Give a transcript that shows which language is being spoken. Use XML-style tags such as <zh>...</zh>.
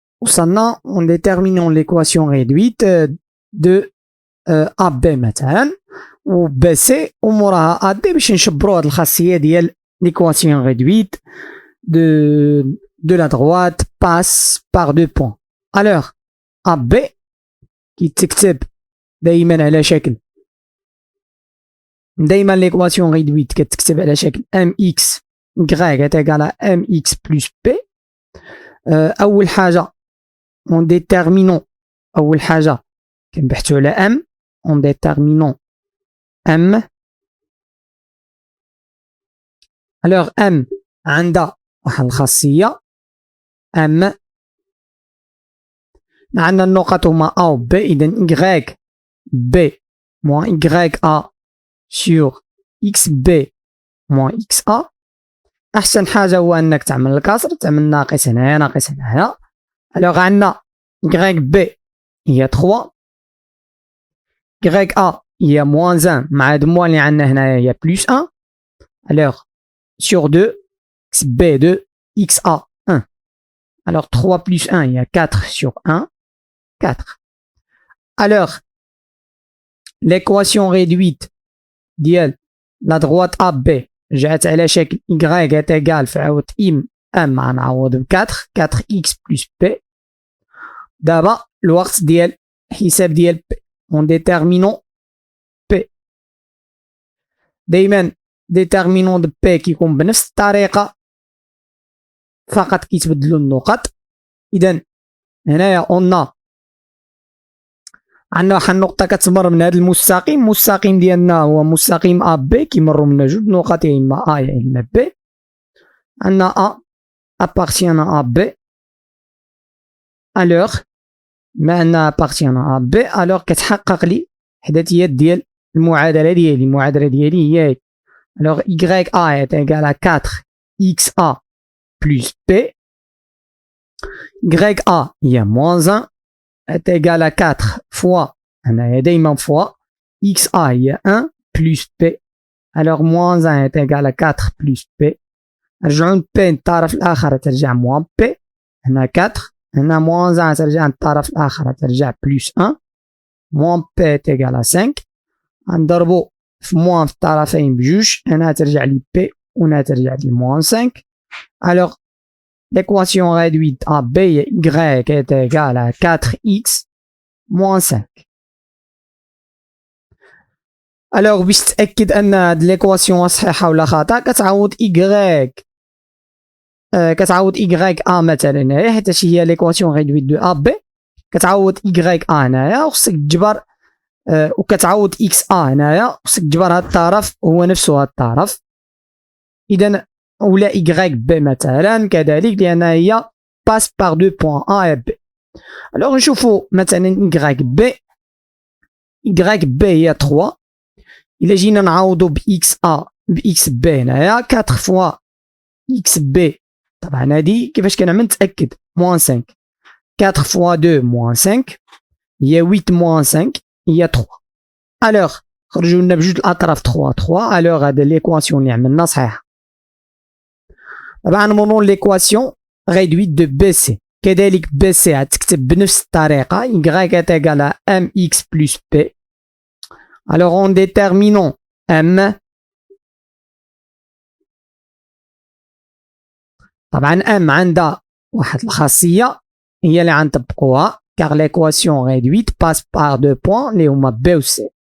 <fr>وصلنا en déterminant l'équation réduite de AB مثلا و BC</fr> <ar>وموراها</ar> <fr>AD</fr> <ar>باش نشبروا هاد الخاصية ديال</ar> <fr>l'équation réduite de la droite passe par deux points. Alors AB</fr> <ar>كيتكتب دايما على شكل دايما</ar> <fr>l'équation réduite</fr> <ar>كتكتب على شكل</ar> <fr>mx y est égal à mx plus p.</fr> <ar>أول حاجة</ar> <fr>en déterminant</fr> <ar>أول حاجة كنبحثوا على m</ar> <fr>en déterminant m. alors m</fr> <ar>عندها واحد الخاصية</ar> <fr>m</fr> <ar>عندنا النقط هما</ar> <fr>a و b إذن y b moins y a sur xb moins xa.</fr> <ar>أحسن حاجة هو أنك تعمل الكسر، تعمل ناقص هنايا ناقص هنايا. alors عندنا y b هي 3 y a هي moins 1 مع هاد موان اللي عندنا هنايا هي plus 1.</ar> <fr>alors sur 2 xb 2 xa 1. alors 3 plus 1 il y a 4 sur 1 4. alors l'équation réduite ديال la droite AB</fr> <ar>جات على شكل</ar> <fr>y est égal فعاود m</fr> <ar>غنعوض ب</ar> <fr>4 4x plus p.</fr> <ar>دابا الوقت ديال حساب ديال p</ar> <fr>en déterminant p.</fr> <ar>دايما</ar> <fr>déterminant de p</fr> <ar>كيكون بنفس الطريقة فقط كيتبدلوا النقط. إذا هنايا عندنا واحد النقطة كتمر من هذا المستقيم ديالنا هو مستقيم أ بي كيمروا منا جوج نقط يا إما أ يا إما بي.</ar> <fr>عندنا أ appartient à B alors ما عندنا appartient à B alors</fr> <ar>كتحقق لي إحداثيات ديال المعادلة ديالي هي</ar> <fr>alors y a est égal à 4 xa plus p. y a هي moins 1 est égal à 4 fois</fr> <ar>هنايا دايما</ar> <fr>fois xa هي 1 plus p. alors moins 1 est égal à 4 plus p.</fr> <ar>نرجعو p للطرف الآخر ترجع moins p. هنا 4 هنا moins 1 ترجع للطرف الآخر ترجع plus 1</ar> <fr>moins p est égal à 5.</fr> <ar>غنضربو في moins في الطرفين بجوج هنا ترجع لي p وهنا ترجع لي moins 5.</ar> <fr>alors l'équation réduite à b y est égal à 4x moins 5.</fr> <ar>alors باش تأكد أن هاد l'équation صحيحة ولا خطأ كتعوض y a مثلا هنايا حيت هي l'équation réduite de AB كتعوض y a هنايا وخصك تجبر وكتعوض xa هنايا خصك تجبر هاد الطرف هو نفسه هاد الطرف. إذا ولا y b مثلا كذلك لأن هي</ar> <fr>passe par deux points A et B.</fr> <ar>alors نشوفو مثلا y b هي 3 إلا جينا نعوضو ب xa ب xb هنايا 4 fois xb طبعا هادي كيفاش كنعمل نتأكد moins 5 4 fois 2 moins 5 هي 8 moins 5 هي 3. alors خرجوا لنا بجوج الأطراف 3 alors هاد l'équation اللي عملنا صحيحة. طبعا نمروا l'équation réduite de BC كذلك BC غتكتب بنفس الطريقة</ar> <fr>y est égal à mx plus p.</fr> <ar>alors</ar> <fr>en déterminant m</fr> <ar>طبعا m عندها واحد الخاصية هي اللي غنطبقوها</ar> <fr>car l'équation réduite passe par deux points</fr> <ar>اللي هما b و c.</ar>